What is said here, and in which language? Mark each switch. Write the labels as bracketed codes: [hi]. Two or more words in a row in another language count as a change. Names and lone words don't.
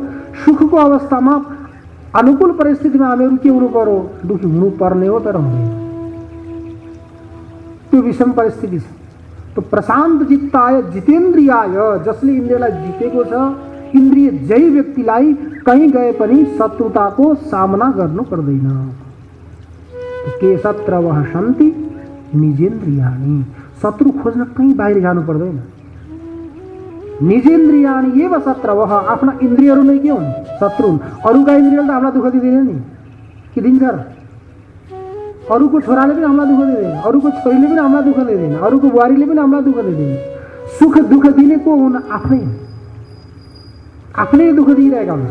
[ne] सुखको अवस्थामा अनुकूल परिस्थितिमा हामीहरू के हुनु पर्यो, दुखी हुनु पर्ने हो, तर हुँदैन। त्यो विषम परिस्थिति छ। [sa] तो प्रशान्त चित्ताय जितेन्द्रियाय, [ne] जसले इन्द्रियलाई जितेको छ, इन्द्रिय जय व्यक्तिलाई कहीँ गए पनि शत्रुताको सामना गर्नु पर्दैन। [sa] के शत्रवः सन्ति निजेन्द्रियाणि, [ne] शत्रु खोज्न कहीँ बाहिर जानु पर्दैन। [sa] निजेन्द्रियाणी एव शत्रवः, [ne] आफ्ना इन्द्रियहरू नै के हुन्? शत्रु हुन्। अरूका इन्द्रियले त हामीलाई दुःख दिँदैन नि, कि दिन्छ र? अरूको छोराले पनि हामीलाई दुःख दिँदैन, अरूको छोरीले पनि हामीलाई दुःख दिँदैन, अरूको बुहारीले पनि हामीलाई दुःख दिँदैन। सुख दुःख दिने को हुन्? आफ्नै आफ्नै दुःख दिइरहेका हुन्छ।